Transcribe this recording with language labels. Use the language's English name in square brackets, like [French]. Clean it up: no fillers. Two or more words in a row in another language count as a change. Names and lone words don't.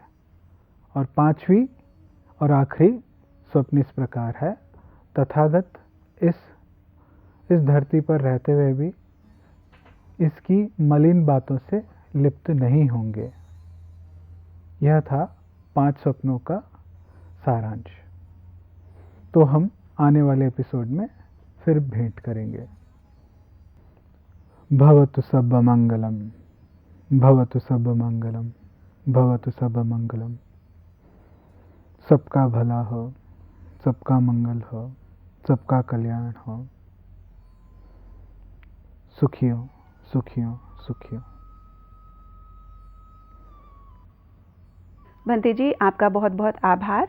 [Hindi] और 5वीं और आखिरी स्वप्न इस प्रकार है, तथागत इस धरती पर रहते हुए भी इसकी मलिन बातों से लिप्त नहीं होंगे। यह था 5 स्वप्नों का सारांश। तो हम आने वाले एपिसोड में फिर भेंट करेंगे। [Pali] भवतु सब मंगलम, भवतु सब मंगलम, भवतु सब मंगलम। [Hindi] सबका भला हो, सबका मंगल हो, सबका कल्याण हो। सुखी हो, सुखी हो, सुखी हो। भंते जी, आपका बहुत बहुत आभार।